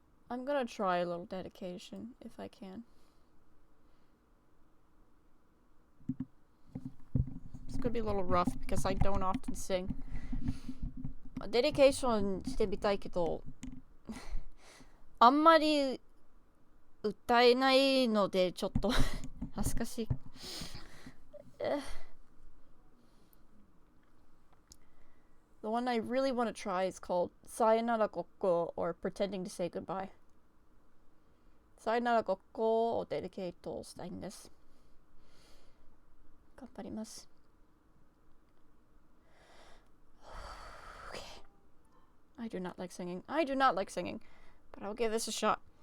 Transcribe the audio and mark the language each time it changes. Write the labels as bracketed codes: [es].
[en] I'm gonna try a little dedication if I can. It's gonna be a little rough because I don't often sing. [ja] デディケーションしてみたいけど、あんまり歌えないのでちょっと恥ずかしい。 [en] The one I really want to try is called Sayonara Gokko or Pretending to Say Goodbye. [ja] Sayonara Gokko をデディケートしたいんです。頑張ります。 [en] Okay. I do not like singing. But I'll give this a shot.